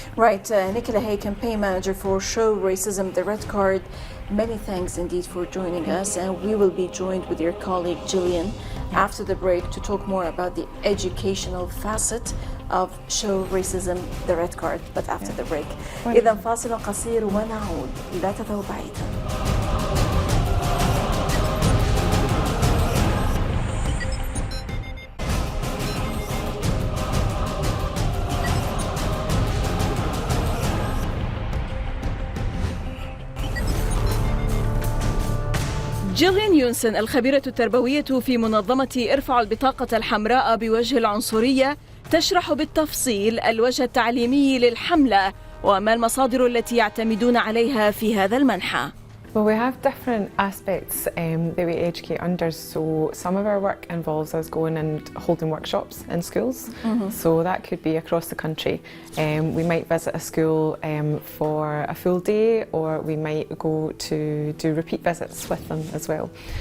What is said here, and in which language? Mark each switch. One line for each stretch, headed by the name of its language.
English: Right, Nicola Hay, campaign manager for Show Racism, the Red Card. Many thanks indeed for joining us, and we will be joined with your colleague Gillian after the break to talk more about the educational facet of Show Racism, the Red Card, but after the break.
Arabic: إذا فاصل قصير ونعود، لا تذهبوا بعيدا. جيلين يونسن الخبيرة التربوية في منظمة إرفعوا البطاقة الحمراء بوجه العنصرية تشرح بالتفصيل الوجه التعليمي للحملة وما المصادر التي يعتمدون عليها في هذا المنحى.
English: Well, we have different aspects that we educate under. So some of our work involves us going and holding workshops in schools. So that could be across the country. We might visit a school for a full day, or we might go to do repeat visits with them as well.